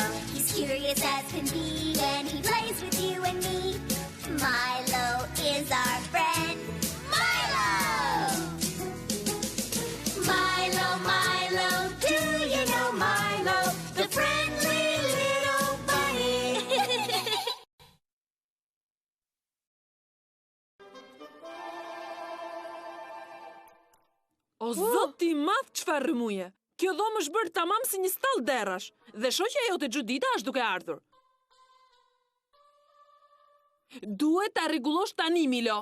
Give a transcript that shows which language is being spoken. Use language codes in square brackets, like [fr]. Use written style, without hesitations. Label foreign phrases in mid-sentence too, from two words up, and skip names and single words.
[en] He's curious as can be and he plays with you and me. Milo is our friend. Milo! Milo, Milo, do you know Milo? The friendly little bunny. [sq] O zoti i madh, çfarë rrëmuje? Kjo dhomë është bërë tamam si një stall derrash dhe shoqja jote Xhudita është duke ardhur. Duhet ta rregullosh tani, Milo.